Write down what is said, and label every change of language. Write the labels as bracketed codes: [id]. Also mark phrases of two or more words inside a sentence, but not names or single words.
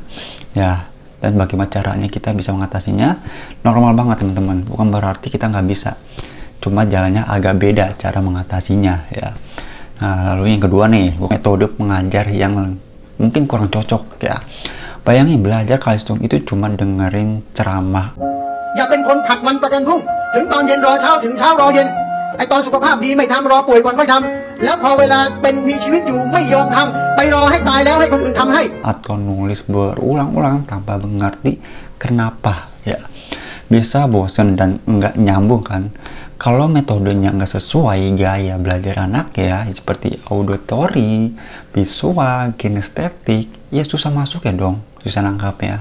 [id] Ya, dan bagaimana caranya kita bisa mengatasinya? Normal banget teman-teman, bukan berarti kita nggak bisa. Cuma jalannya agak beda cara mengatasinya ya. Nah, lalu yang kedua nih, metode mengajar yang mungkin kurang cocok ya. Bayangin belajar kalistung itu cuma dengerin ceramah. [th] อย่าเป็นคนผัดวันประกันพรุ่งถึงตอนเย็นรอเช้าถึงเช้ารอเย็นไอตอนสุขภาพดีไม่ทำรอป่วยก่อนค่อยทำแล้วพอเวลาเป็นมีชีวิตอยู่ไม่ยอมทำไปรอให้ตายแล้วให้คนอื่นทำให้ [id] Atau nulis berulang-ulang tanpa mengerti kenapa ya. Bisa bosan dan nggak nyambung kan. Kalau metodenya nggak sesuai gaya belajar anak ya, seperti auditory, visual, kinestetik, ya susah masuk ya dong, susah nangkap ya.